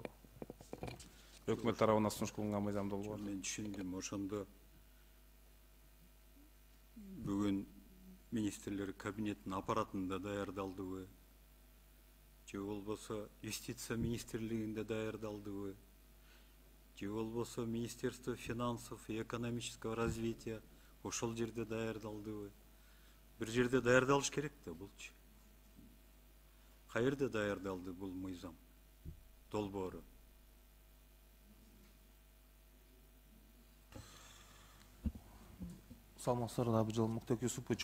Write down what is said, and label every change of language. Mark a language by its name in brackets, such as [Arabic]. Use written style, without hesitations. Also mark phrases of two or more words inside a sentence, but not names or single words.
[Kyrgyz] Өкмөт тарабынан сунуш кылынган мыйзам долбоору. Мен түшүндүм, ошондо бүгүн министрлер кабинетинин аппаратында даярдалдыбы? Же болбосо юстиция министрлигинде даярдалдыбы? Же болбосо [Russian] Министерство финансов и экономического развития [Kyrgyz] ошол жерде даярдалдыбы? Бир жерде даярдалыш керек да булчу. Каерде даярдалды бул мыйзам долбоору? Саламатсыздар, Абыжал Муктар Юсупович.